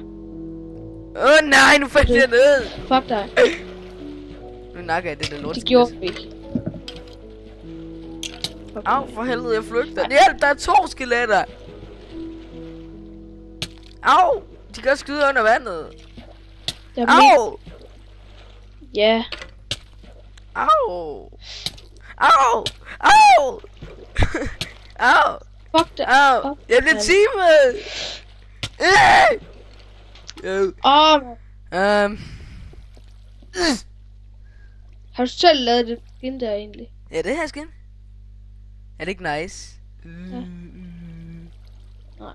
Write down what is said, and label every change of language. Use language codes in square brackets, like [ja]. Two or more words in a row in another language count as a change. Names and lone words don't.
[da] Åh nej, nu faldt jeg ned. Fuck dig. Nu nakker jeg det der lorteskelet. Det gjorde vi ikke. Au, for helvede, jeg flygter. Hjælp, der er 2 skeletter. Au, de kan skyde under vandet. Au. Ja. Au. Au. Au. Au. Fuck dig. Au. Jeg bliver timet. Har du selv lavet det skin der egentlig? Ja, det her skin. Er det ikke nice? Ja. Nej.